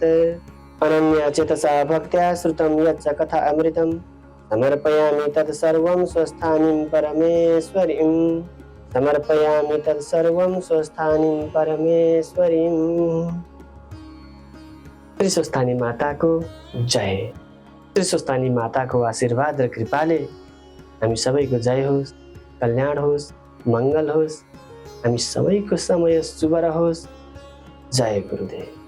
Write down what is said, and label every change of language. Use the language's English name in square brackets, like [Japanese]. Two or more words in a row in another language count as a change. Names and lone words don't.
[Sanskrit] अनन्यचेतसा भक्त्या श्रुतं यच्च कथा अमृतं समर्पयामि तत्सर्वं स्वस्थानीं परमेश्वरीं। समर्पयामि तत्सर्वं स्वस्थानीं परमेश्वरीं। [Nepali] श्री स्वस्थानी माताको जय। श्री स्वस्थानी माताको आशीर्वाद र कृपाले हामी सबैको जय होस्, कल्याण होस्, मङ्गल होस्, हामी सबैको समय शुभ रहोस्। जय गुरुदेव।